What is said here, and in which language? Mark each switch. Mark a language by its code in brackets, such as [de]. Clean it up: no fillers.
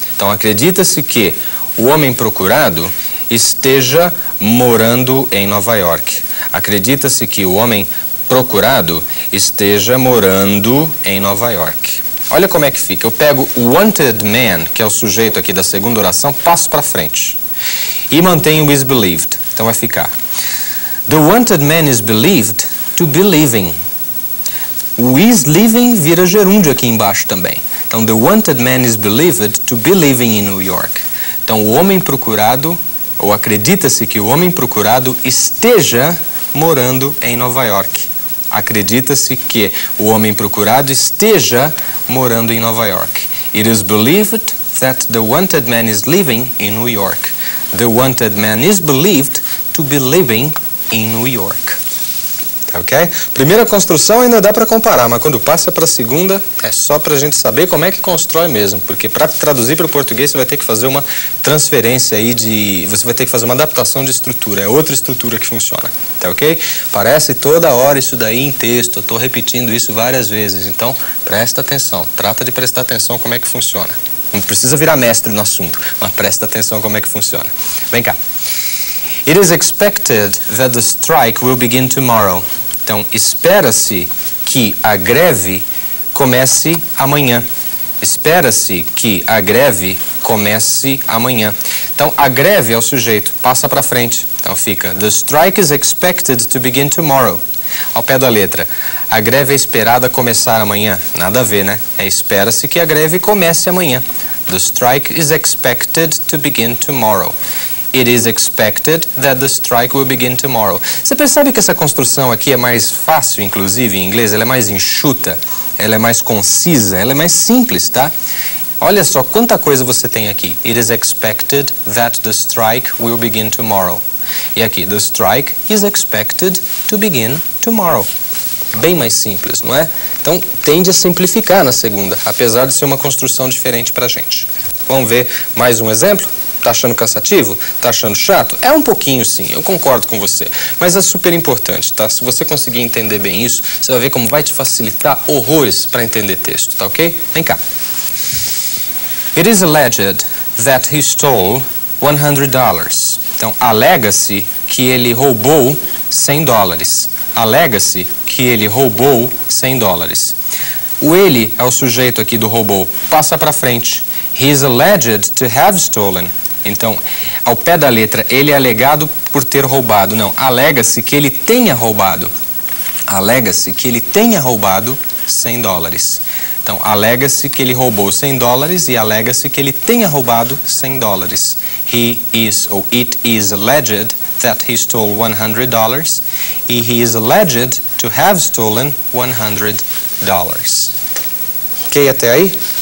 [pt] Então acredita-se que o homem procurado esteja morando em Nova York. Acredita-se que o homem procurado esteja morando em Nova York. Olha como é que fica. Eu pego o [en] wanted man, [pt] que é o sujeito aqui da segunda oração, passo para frente. E mantenho o [en] is believed. [pt] Então vai ficar. [en] The wanted man is believed to be living. [pt] O [en] is living [pt] vira gerúndio aqui embaixo também. Então, [en] the wanted man is believed to be living in New York. [pt] Então, o homem procurado, ou acredita-se que o homem procurado esteja morando em Nova York. Acredita-se que o homem procurado esteja morando em Nova York. [en] It is believed that the wanted man is living in New York. The wanted man is believed to be living in New York. Ok? [pt] Primeira construção ainda dá para comparar, mas quando passa para a segunda é só para a gente saber como é que constrói mesmo, porque para traduzir para o português você vai ter que fazer uma transferência aí você vai ter que fazer uma adaptação de estrutura, é outra estrutura que funciona, tá ok? Parece toda hora isso daí em texto, eu estou repetindo isso várias vezes, então presta atenção, trata de prestar atenção como é que funciona. Não precisa virar mestre no assunto, mas presta atenção como é que funciona. Vem cá. [en] It is expected that the strike will begin tomorrow. [pt] Então, espera-se que a greve comece amanhã. Espera-se que a greve comece amanhã. Então, a greve é o sujeito, passa para frente. Então, fica, [en] the strike is expected to begin tomorrow. [pt] Ao pé da letra, a greve é esperada começar amanhã. Nada a ver, né? Espera-se que a greve comece amanhã. [en] The strike is expected to begin tomorrow. It is expected that the strike will begin tomorrow. [pt] Você percebe que essa construção aqui é mais fácil, inclusive, em inglês? Ela é mais enxuta, ela é mais concisa, ela é mais simples, tá? Olha só quanta coisa você tem aqui. [en] It is expected that the strike will begin tomorrow. [pt] E aqui, [en] the strike is expected to begin tomorrow. [pt] Bem mais simples, não é? Então, tende a simplificar na segunda, apesar de ser uma construção diferente para a gente. Vamos ver mais um exemplo? Tá achando cansativo? Tá achando chato? É um pouquinho sim, eu concordo com você. Mas é super importante, tá? Se você conseguir entender bem isso, você vai ver como vai te facilitar horrores para entender texto, tá ok? Vem cá. [en] It is alleged that he stole $100. [pt] Então, alega-se que ele roubou $100. Alega-se que ele roubou $100. O ele é o sujeito aqui do roubou. Passa para frente. [en] He is alleged to have stolen. [pt] Então, ao pé da letra, ele é alegado por ter roubado. Não, alega-se que ele tenha roubado. Alega-se que ele tenha roubado $100. Então, alega-se que ele roubou $100 e alega-se que ele tenha roubado $100. [en] He is, ou it is alleged that he stole $100 e he is alleged to have stolen $100. [pt] Ok, até aí?